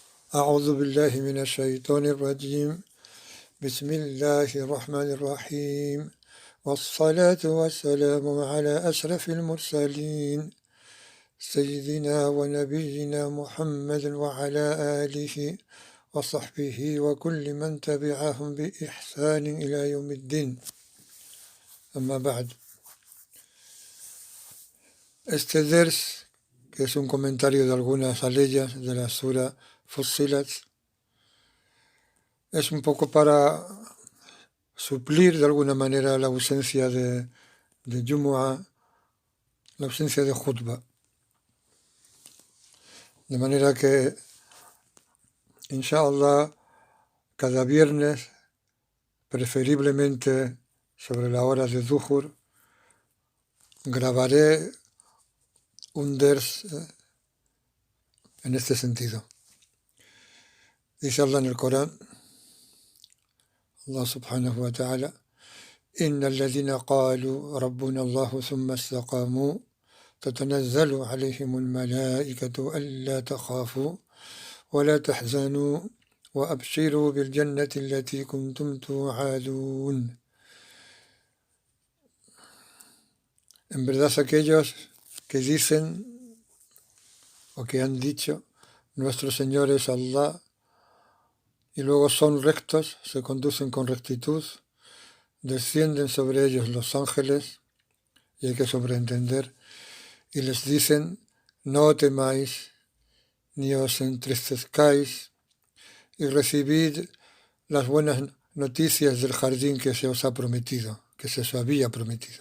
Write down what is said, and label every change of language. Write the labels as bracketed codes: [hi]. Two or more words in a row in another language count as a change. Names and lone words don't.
[ar] أعوذ بالله من الشيطان الرجيم بسم الله الرحمن الرحيم والصلاة والسلام على أشرف المرسلين سيدنا ونبينا محمد وعلى آله وصحبه وكل من تبعهم بإحسان إلى يوم الدين. أما بعد. [es] Este ders, que es un comentario de algunas aleyas de la sura Fussilat, es un poco para suplir de alguna manera la ausencia de Jumu'ah, la ausencia de Khutbah. De manera que, inshallah, cada viernes, preferiblemente sobre la hora de Dhuhr, grabaré un ders en este sentido. Dice Allah en el Corán, [ar] الله سبحانه وتعالى, إن الذين قالوا ربنا الله ثم استقاموا تتنزل عليهم الملائكة ألا تخافوا ولا تحزنوا وأبشروا بالجنة التي كنتم توعدون. [es] En verdad aquellos que dicen o que han dicho nuestro Señor es Allah y luego son rectos, se conducen con rectitud, descienden sobre ellos los ángeles, y hay que sobreentender, y les dicen, no temáis, ni os entristezcáis, y recibid las buenas noticias del jardín que se os ha prometido, que se os había prometido.